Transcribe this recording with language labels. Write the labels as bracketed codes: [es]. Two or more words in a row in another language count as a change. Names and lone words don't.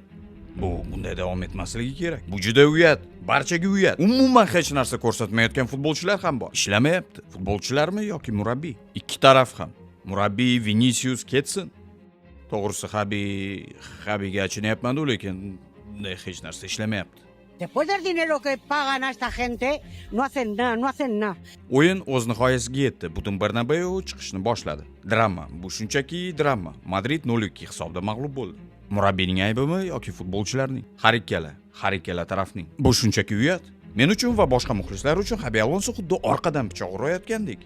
[uz] Bu bunday davom etmasligi kerak. Bu juda uyat, barchaga uyat. Umuman hech narsa ko'rsatmayotgan futbolchilar ham bor. Ishlamayapti. Futbolchilarmi yoki murabbiy? Ikki taraf ham. Murabbiy Vinicius ketsin. To'g'risi Xabiga achinayapman-ku, lekin bunday hech narsa ishlamayapti. [es] Después del dinero que pagan a esta gente, no hacen nada. [uz] O'yin o'z nihoyasiga yetdi. Butun Bernabeu chiqishni boshladi. Drama. Bu shunchaki drama. Madrid 0-2 hisobda mag'lub bo'ldi. Murabbiyning aybimi yoki futbolchilarning? Har ikkala tarafning. Bu shunchaki uyat. Men uchun va boshqa muxlislar uchun Xabi Alonso xuddi orqadan pichoq urayotgandek.